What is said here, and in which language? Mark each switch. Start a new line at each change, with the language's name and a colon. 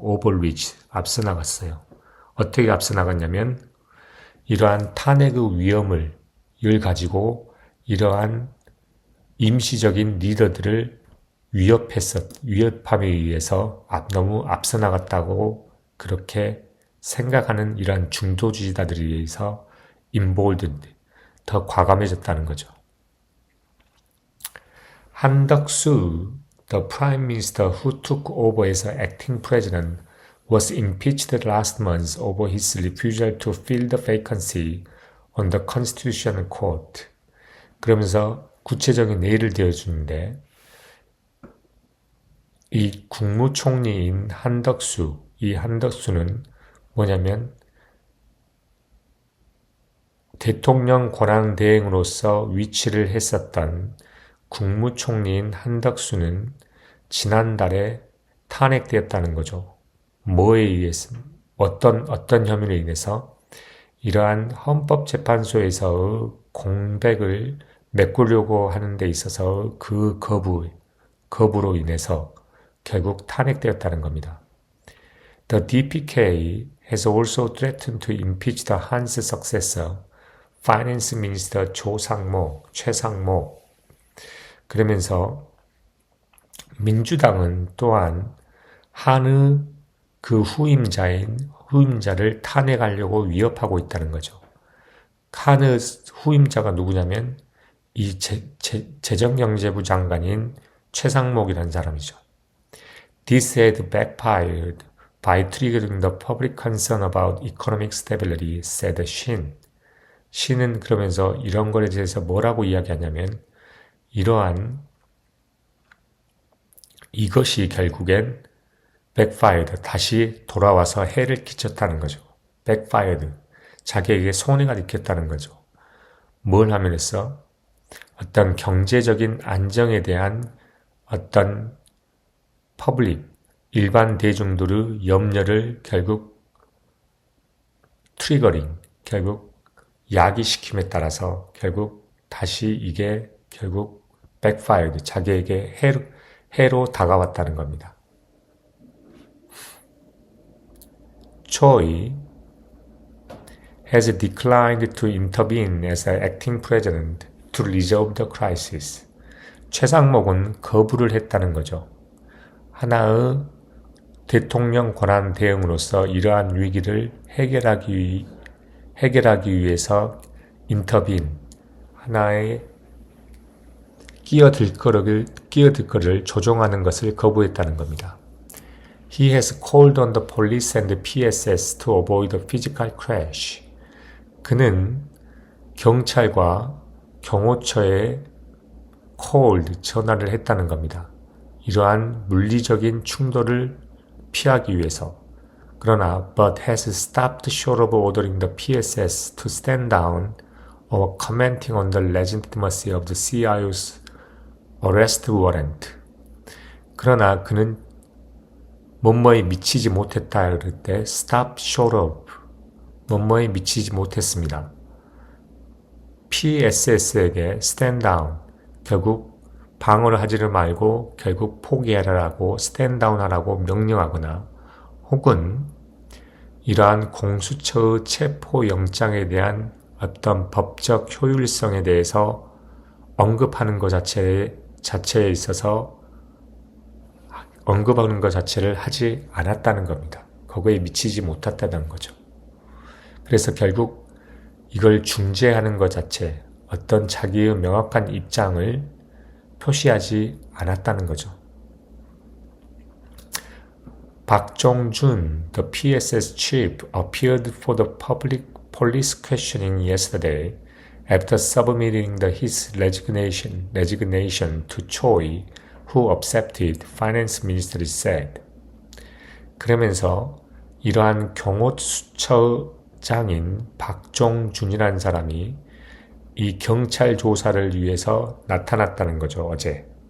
Korean: overreach, 앞서 나갔어요. 어떻게 앞서 나갔냐면 이러한 탄핵의 위험을 가지고 이러한 임시적인 리더들을 위협함에 의해서 너무 앞서 나갔다고 그렇게 생각하는 이러한 중도주의자들에 의해서 emboldened, 더 과감해졌다는 거죠.
English: 한덕수, the prime minister who took over as acting president, was impeached last month over his refusal to fill the vacancy on the Constitutional Court.
Korean: 그러면서 구체적인 예를 들어주는데 이 국무총리인 이 한덕수는 뭐냐면 대통령 권한대행으로서 위치를 했었던 국무총리인 한덕수는 지난달에 탄핵되었다는 거죠. 뭐에 의해서? 어떤 혐의로 인해서? 이러한 헌법재판소에서의 공백을 메꾸려고 하는 데 있어서 그 거부로 인해서 결국 탄핵되었다는 겁니다.
English: The DPK has also threatened to impeach the Han's successor, Finance Minister 최상목.
Korean: 그러면서 민주당은 또한 한의 그 후임자를 탄핵하려고 위협하고 있다는 거죠. 한의 후임자가 누구냐면 이 재정경제부 장관인 최상목이라는 사람이죠.
English: This had backfired by triggering the public concern about economic stability, said Shin.
Korean: 신은 그러면서 이런 거에 대해서 뭐라고 이야기하냐면 이것이 결국엔 backfired, 다시 돌아와서 해를 끼쳤다는 거죠. backfired, 자기에게 손해가 일으켰다는 거죠. 뭘 하면서? 어떤 경제적인 안정에 대한 어떤 일반 대중들의 염려를 결국 결국 야기시킴에 따라서 결국 다시 이게 결국 backfired, 자기에게 해로 다가왔다는 겁니다.
English: Choi has declined to intervene as acting president to resolve the crisis.
Korean: 최상목은 거부를 했다는 거죠. 하나의 대통령 권한 대응으로서 이러한 위기를 해결하기 위해서 intervene, 하나의 끼어들 거를 조종하는 것을 거부했다는 겁니다.
English: He has called on the police and the PSS to avoid a physical crash.
Korean: 그는 경찰과 경호처에 전화를 했다는 겁니다. 이러한 물리적인 충돌을 피하기 위해서. 그러나
English: but has stopped short of ordering the PSS to stand down or commenting on the legitimacy of the CIO's arrest warrant.
Korean: 그러나 그는 뭐뭐에 미치지 못했다 그럴 때
English: stop short of
Korean: 뭐뭐에 미치지 못했습니다. PSS에게
English: stand down
Korean: 결국 방어를 하지를 말고 결국 포기하라고 stand down 하라고 명령하거나 혹은 이러한 공수처의 체포영장에 대한 어떤 법적 효율성에 대해서 언급하는 것 자체에 있어서 언급하는 것 자체를 하지 않았다는 겁니다. 거기에 미치지 못했다는 거죠. 그래서 결국 이걸 중재하는 것 자체, 어떤 자기의 명확한 입장을 표시하지 않았다는 거죠.
English: 박종준, the PSS chief, appeared for the public police questioning yesterday after submitting his resignation to Choi, who accepted, Finance Ministry said.
Korean: 그러면서 이러한 경호처장인 박종준이라는 사람이 이 경찰 조사를 위해서 나타났다는 거죠, 어제.